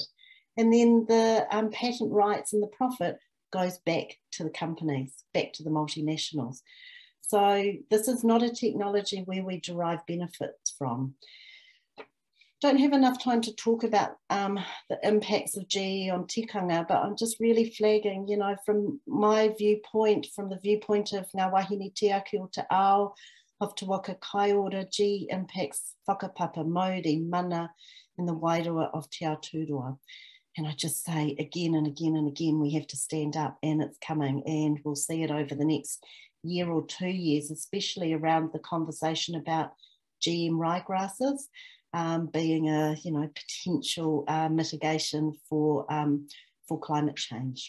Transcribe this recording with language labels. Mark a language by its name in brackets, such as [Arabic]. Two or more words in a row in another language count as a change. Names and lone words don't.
[English] And then the patent rights and the profit goes back to the companies, back to the multinationals. So this is not a technology where we derive benefits from. Don't have enough time to talk about the impacts of GE on tikanga, but I'm just really flagging, you know, from my viewpoint, from the viewpoint of Ngā Wahine Tiaki o Te Ao, of Te Waka Kai Ora, GE impacts whakapapa, Māori, mana, and the wairua of Te Aotearoa. And I just say again and again and again, we have to stand up, and it's coming, and we'll see it over the next year or 2 years, especially around the conversation about GM ryegrasses being a, you know, potential mitigation for climate change.